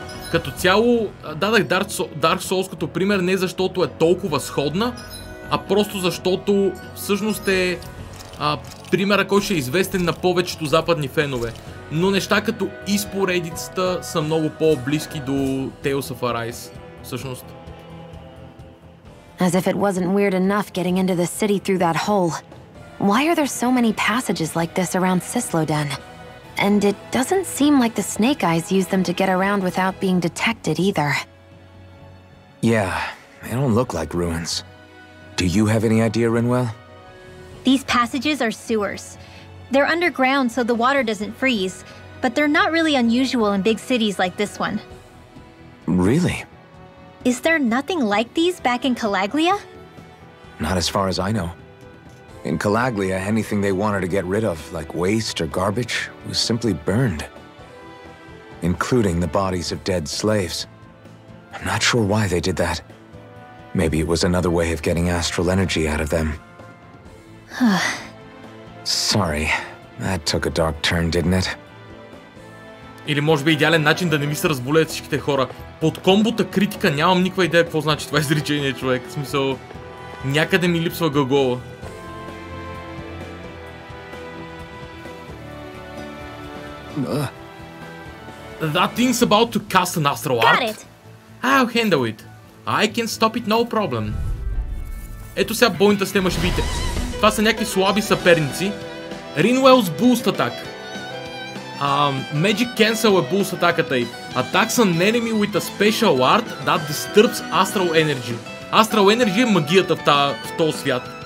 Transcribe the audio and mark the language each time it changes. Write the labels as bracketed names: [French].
[Bulgarian] Като цяло дадах Dark Souls като пример не защото е толкова сходна, а просто защото всъщност е примера, който ще е известен на повечето западни фенове. Но неща като поредицата са много по-близки до Tales of Arise, всъщност. [English] As if it wasn't weird enough getting into the city through that hole. Why are there so many passages like this around Cisloden? And it doesn't seem like the Snake Eyes use them to get around without being detected either. Yeah, They don't look like ruins. Do you have any idea, Rinwell? These passages are sewers. They're underground so the water doesn't freeze, but they're not really unusual in big cities like this one. Really? Is there nothing like these back in Calaglia? Not as far as I know. In Calaglia, anything they wanted to get rid of, like waste or garbage, was simply burned. Including the bodies of dead slaves. I'm not sure why they did that. Maybe it was another way of getting astral energy out of them. Sorry, that took a dark turn, didn't it? [Bulgarian] Или може би идеален начин да не ми се разболеят всичките хора. Под комбота критика нямам никаква идея какво значи това изречение, човек. В смисъл, някъде ми липсва глагола. [English] That thing's about to cast an astral art. Got it! I'll handle it. I can stop it, no problem. [Bulgarian] Ето сега бойната система ще видите. Това са някакви слаби съперници. [English] Rinwell's Boost Attack. Magic Cancel [Bulgarian] е Boost атаката й. [English] Attacks an enemy with a special art that disturbs astral energy. [Bulgarian] Astral energy е магията в този свят.